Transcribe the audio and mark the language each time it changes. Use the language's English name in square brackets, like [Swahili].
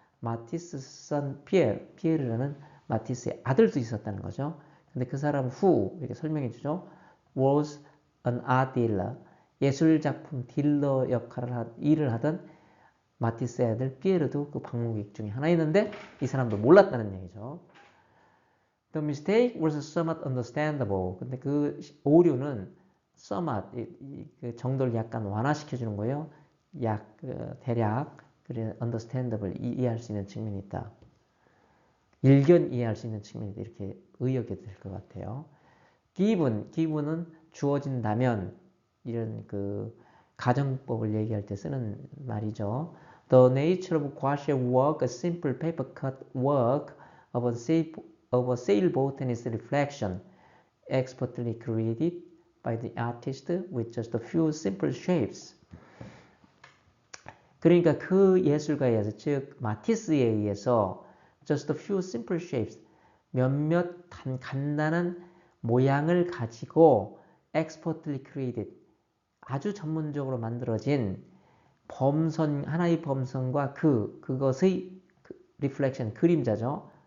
[Korean] 마티스 son 피에르라는 마티스의 아들도 있었다는 거죠. 근데 그 사람 who 이렇게 설명해 주죠. [English] was an art dealer, [Korean] 예술작품 딜러 일을 하던 마티스의 아들 피에르도 그 방문객 중에 하나였는데 이 사람도 몰랐다는 얘기죠. [English] The mistake was somewhat understandable. [Korean] 근데 그 오류는 somewhat 그 정도를 약간 완화시켜주는 거예요. 대략 그래 understandable 이해할 수 있는 측면이 있다. 일견 이해할 수 있는 측면이 있다. 이렇게 의역이 될 것 같아요. given은 주어진다면 이런 그 가정법을 얘기할 때 쓰는 말이죠. [English] The nature of gouache work, a simple paper cut work of a sailboat and its reflection, expertly created by the artist with just a few simple shapes. [Korean] 그러니까 그 예술가에 의해서, 즉 마티스에 의해서 [English] just a few simple shapes, [Korean] 몇몇 간단한 모양을 가지고 [English] expertly created, [Korean] 아주 전문적으로 만들어진 하나의 범선과 그것의 reflection, 그림자죠.